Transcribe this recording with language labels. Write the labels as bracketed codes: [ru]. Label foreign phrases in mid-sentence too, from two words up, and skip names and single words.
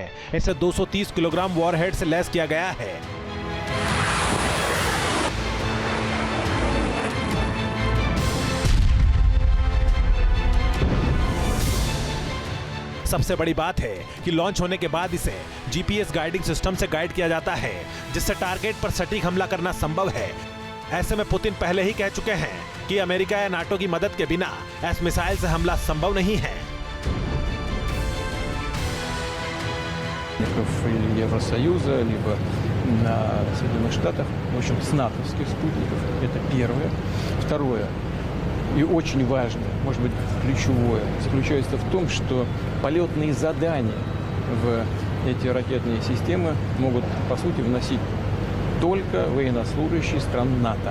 [hi] इसे 230 किलोग्राम वॉरहेड से लैस किया गया है। सबसे बड़ी बात है कि लॉन्च होने के बाद इसे GPS [en] guiding system [hi] से गाइड किया जाता है, जिससे टारगेट पर सटीक हमला करना संभव है। ऐसे में पुतिन पहले ही कह चुके हैं कि अमेरिका या नाटो की मदद के बिना इस मिसाइल से हमला संभव नहीं है। [ru] Евросоюза, либо на Соединенных Штатах, в общем, с натовских спутников. Это первое. Второе, и очень важное, может быть, ключевое, заключается в том, что полетные задания в эти ракетные системы могут, по сути, вносить только военнослужащие стран НАТО.